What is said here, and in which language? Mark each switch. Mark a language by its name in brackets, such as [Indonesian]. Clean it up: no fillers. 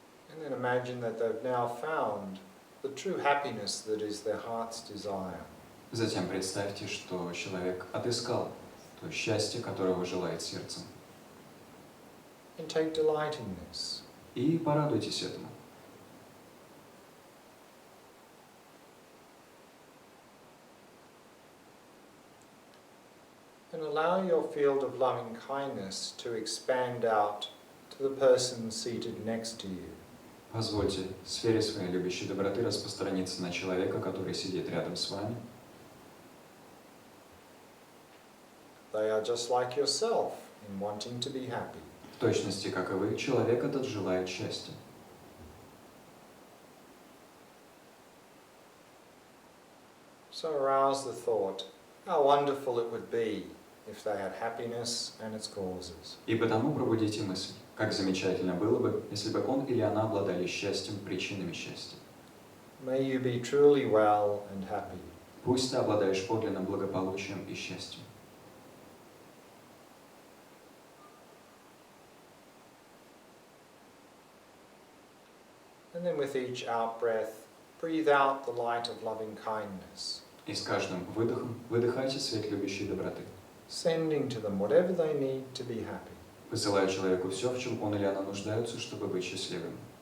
[English] And then imagine that they've now found the true happiness that is their heart's desire. [Russian] Затем представьте, что человек отыскал то счастье, которого желает сердцем. [English] And take delight in this. [Russian] И порадуйтесь этому. [English] And allow your field of loving kindness to expand out to the person seated next to you. [Russian] Позвольте сфере своей любящей доброты распространиться на человека, который сидит рядом с вами. [English] They are just like yourself in wanting to be happy. [Russian] В точности, как и вы, человек этот желает счастья. [English] So arouse the thought, how wonderful it would be if they had happiness and its causes. [Russian] И потому пробудите мысль, как замечательно было бы, если бы он или она обладали счастьем, причинами счастья. [English] May you be truly well and happy. [Russian] Пусть ты обладаешь подлинным благополучием и счастьем. [English] And then with each out-breath, breathe out the light of loving kindness, [Russian] И с каждым выдохом выдыхайте свет любящей доброты, [English] sending to them whatever they need to be happy. [Russian] посылая человеку все, в чем он или она нуждаются, чтобы быть счастливым.